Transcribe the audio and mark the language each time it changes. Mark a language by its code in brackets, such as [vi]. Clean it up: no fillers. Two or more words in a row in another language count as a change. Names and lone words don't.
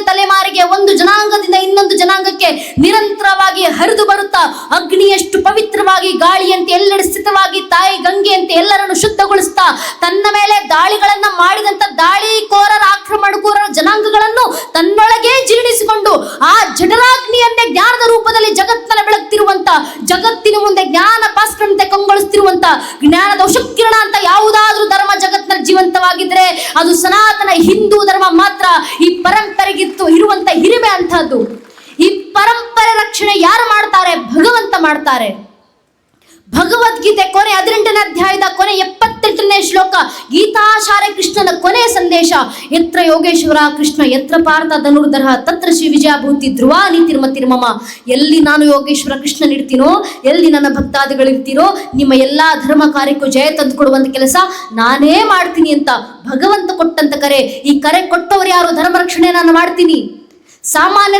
[kn] ತಲೆಮಾರಿಗೆ, ಒಂದು ಜನಾಂಗದಿಂದ ಇನ್ನೊಂದು ಜನಾಂಗಕ್ಕೆ ನಿರಂತರವಾಗಿ ಹರಿದು ಬರುತ್ತಾ ಅಗ್ನಿಯಷ್ಟು ಪವಿತ್ರವಾಗಿ, ಗಾಳಿಯಂತೆ ಎಲ್ಲೆಡೆ ಸ್ಥಿತವಾಗಿ, ತಾಯಿ ಗಂಗೆಯಂತೆ ಎಲ್ಲರನ್ನು ಶುದ್ಧಗೊಳಿಸ್ತಾ ತನ್ನ ಮೇಲೆ ದಾಳಿಗಳನ್ನ ಮಾಡಿದಂತ ದಾಳಿಕೋರರ, ಆಕ್ರಮಣಕೋರರ ಜನಾಂಗಗಳನ್ನು ತನ್ನೊಳಗೆ ಜೀರ್ಣಿಸಿಕೊಂಡು ಆ ಜಠರಾಗ್ನಿಯನ್ನೇ ಜ್ಞಾನದ ರೂಪದಲ್ಲಿ ಜಗತ್ತನ್ನ ಬೆಳಗ್ತಿರುವಂತ, ಜಗತ್ತಿನ ಮುಂದೆ ಜ್ಞಾನ ಭಾಸ್ಕರಂತೆ ಕಂಗೊಳಿಸ್ತಿರುವಂತ ಜ್ಞಾನದ ಉಷಕಿರಣ ಅಂತ ಯಾವುದಾದ್ರೂ ಧರ್ಮ ಜಗತ್ತಿನಲ್ಲಿ ಜೀವಂತವಾಗಿದ್ರೆ ಅದು ಸನಾತನ ಹಿಂದೂ ಧರ್ಮ ಮಾತ್ರ. ಈ ಪರಂಪರೆಗಿತ್ತು ಇರುವಂತ ಹಿರಿಮೆ ಅಂತಹದ್ದು. ಈ ಪರಂಪರೆ ರಕ್ಷಣೆ ಯಾರು ಮಾಡ್ತಾರೆ? ಭಗವಂತ ಮಾಡ್ತಾರೆ. ಭಗವದ್ಗೀತೆ ಕೊನೆ 18ನೇ ಅಧ್ಯಾಯದ ಕೊನೆ 78ನೇ ಶ್ಲೋಕ, ಗೀತಾಚಾರ್ಯ ಕೃಷ್ಣನ ಕೊನೆಯ ಸಂದೇಶ, [sa] ಯತ್ರ ಯೋಗೇಶ್ವರ ಕೃಷ್ಣ ಯತ್ರ ಪಾರ್ಥ ಧನುರ್ಧರ ತತ್ರ ಶ್ರೀ ವಿಜಯಭೂತಿ ಧ್ರುವ ನೀತಿರ್ಮತಿರ್ಮಮ. [kn] ಎಲ್ಲಿ ನಾನು ಯೋಗೇಶ್ವರ ಕೃಷ್ಣನ್ ಇಡ್ತೀನೋ, ಎಲ್ಲಿ ನನ್ನ ಭಕ್ತಾದಿಗಳಿರ್ತೀರೋ, ನಿಮ್ಮ ಎಲ್ಲಾ ಧರ್ಮ ಕಾರ್ಯಕ್ಕೂ ಜಯ ತಂದು ಕೊಡುವಂತ ಕೆಲಸ ನಾನೇ ಮಾಡ್ತೀನಿ ಅಂತ ಭಗವಂತ ಕೊಟ್ಟಂತ ಕರೆ. ಈ ಕರೆ ಕೊಟ್ಟವರು ಯಾರು? ಧರ್ಮ ರಕ್ಷಣೆ ನಾನು ಮಾಡ್ತೀನಿ.